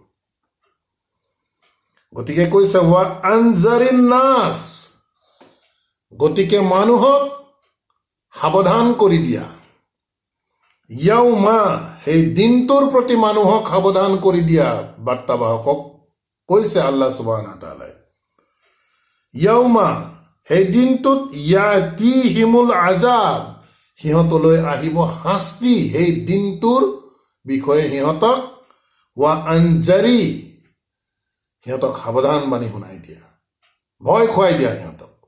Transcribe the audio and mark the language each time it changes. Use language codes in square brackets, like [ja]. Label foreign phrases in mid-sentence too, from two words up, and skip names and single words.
[as] গতিকে কৈছে [ar] وأنذر الناس, [as] গতিকে মানুহক সাৱধান কৰি দিয়া। ইয়াউমা, সেই দিনটোৰ প্ৰতি মানুহক সাৱধান কৰি দিয়া। বাৰ্তাবাহকক কৈছে [ar] الله سبحانه وتعالى, [as] ইয়াউমা, সেই দিনটোত, [ar] يأتيهم العذاب, [as] সিহঁতলৈ আহিব শাস্তি। সেই দিনটোৰ বিষয়ে সিহঁতক [ar] وأنذر, [as] সিহঁতক সাৱধান বাণী শুনাই দিয়া, ভয় খুৱাই দিয়া সিহঁতক।